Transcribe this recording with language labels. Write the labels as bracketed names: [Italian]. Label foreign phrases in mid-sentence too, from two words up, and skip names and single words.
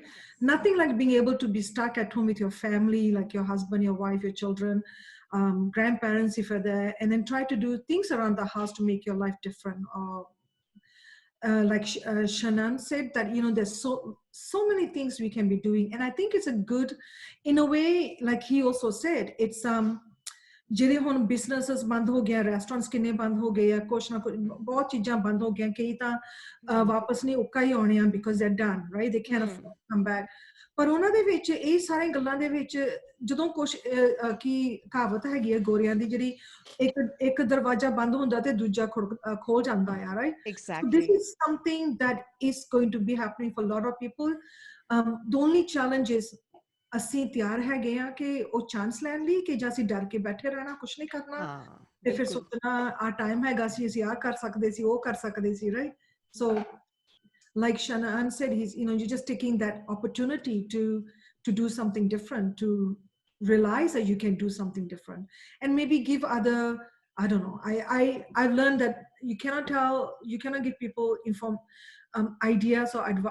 [English] Nothing like being able to be stuck at home with your family, like your husband, your wife, your children, grandparents if you're there, and then try to do things around the house to make your life different. Or like Shannon said, that there's so many things we can be doing, and I think it's a good, in a way, like he also said, it's [Punjabi] ਜਿਹੜੇ ਹੁਣ ਬਿਜ਼ਨੈਸਸ ਬੰਦ ਹੋ ਗਿਆ, ਰੈਸਟੋਰੈਂਟਸ ਕਿੰਨੇ ਬੰਦ ਹੋ ਗਏ ਆ, ਕੁਛ ਨਾ ਕੁਛ ਬਹੁਤ ਚੀਜ਼ਾਂ ਬੰਦ ਹੋ ਗਈਆਂ, ਕਈ ਤਾਂ ਵਾਪਸ ਨਹੀਂ ਉੱਕਾ ਹੀ ਆਉਣੇ ਆ [English] because they're done, right? They can't afford to come back. [Punjabi] ਪਰ ਉਹਨਾਂ ਦੇ ਵਿੱਚ ਇਹ ਸਾਰੀਆਂ ਗੱਲਾਂ ਦੇ ਵਿੱਚ ਜਦੋਂ ਕੁਛ ਕੀ ਕਹਾਵਤ ਹੈਗੀ ਹੈ ਗੋਰਿਆਂ ਦੀ, ਜਿਹੜੀ ਇੱਕ ਦਰਵਾਜ਼ਾ ਬੰਦ ਹੁੰਦਾ ਤੇ ਦੂਜਾ ਖੋਲ ਜਾਂਦਾ ਆ, [English] right? Exactly. So this is something that is going to be happening for a lot of people. The only challenge is [Punjabi] ਅਸੀਂ ਤਿਆਰ ਹੈਗੇ ਆ ਕਿ ਉਹ ਚਾਂਸ ਲੈਣ ਲਈ ਕਿ ਜਾਂ ਅਸੀਂ ਡਰ ਕੇ ਬੈਠੇ ਰਹਿਣਾ, ਕੁਛ ਨਹੀਂ ਕਰਨਾ, ਤੇ ਫਿਰ ਸੋਚਣਾ ਆ ਟਾਈਮ ਹੈਗਾ ਸੀ, ਅਸੀਂ ਆ ਕਰ ਸਕਦੇ ਸੀ, ਉਹ ਕਰ ਸਕਦੇ ਸੀ, [English] right? So like Shannon said, you're just taking that opportunity to do something different, to realize that you can do something different, and maybe give other, I don't know, I've learned that you cannot give people ideas or advice.